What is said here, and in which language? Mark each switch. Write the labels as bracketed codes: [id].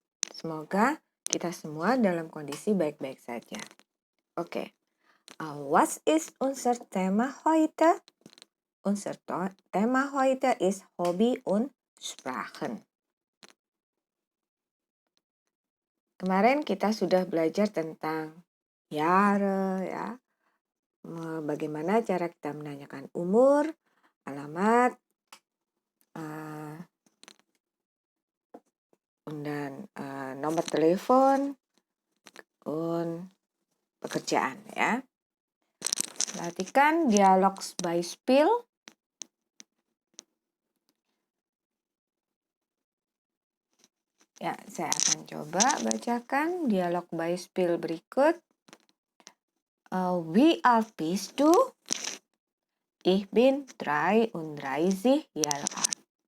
[id] Semoga kita semua dalam kondisi baik-baik saja. Oke. [de] Was ist unser Thema heute? Unser Thema heute ist Hobby und Sprachen. [id] Kemarin kita sudah belajar tentang Jahre, ya. Bagaimana cara kita menanyakan umur, alamat, dan nomor telepon, dan pekerjaan, ya. Perhatikan dialog Beispiel. Ya, saya akan coba bacakan dialog Beispiel berikut. [de] Wie alt bist du? Ich bin 33 Jahre alt.